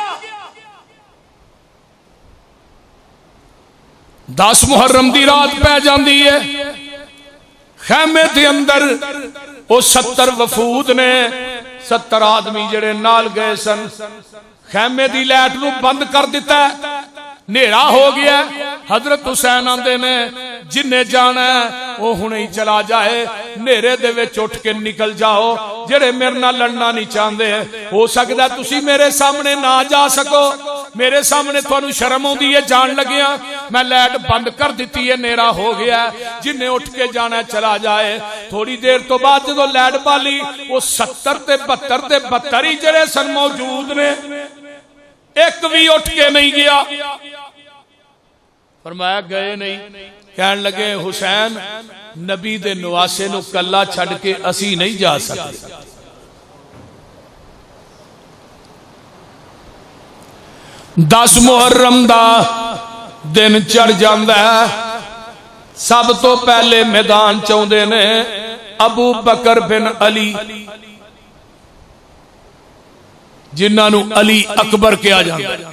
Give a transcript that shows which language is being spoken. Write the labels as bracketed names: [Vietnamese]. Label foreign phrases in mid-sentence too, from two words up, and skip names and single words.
[Punjabi] 10 محرم دی رات پہ جاندی ہے, خیمے دے اندر وہ 70 وفود نے, 70 آدمی جڑے نال گئے سن. خیمے دی لائٹ نو بند کر دیتا ہے, نیرا ہو گیا. حضرت حسین آندے نے جنہیں جانا ہے وہ ہنے ہی چلا جائے, نیرے دے وچ اٹھ کے نکل جاؤ. جڑے میرے نال لڑنا نہیں چاہندے ہو سکدا تسی میرے سامنے نہ جا سکو, میرے سامنے تھانوں شرم ہوندی ہے جان لگیا. میں لائٹ بند کر دیتی ہے, نیرا ہو گیا, جنہیں اٹھ کے جانا ہے چلا جائے. تھوڑی دیر تو بعد جدو لائٹ بالی وہ 70 تے 72 تے 72 ہی جڑے سن موجود نے, ایک بھی اٹھ کے نہیں گیا. فرمایا گئے نہیں. کہن لگے حسین نبی دے نواسے نو کلا چھڑ کے اسی نہیں جا سکتے. 10 محرم دا دن چڑھ جاندا ہے. سب تو پہلے میدان چاہندے نے ابو بکر بن علی, جنہاں نو علی اکبر کیا جاندا ہے.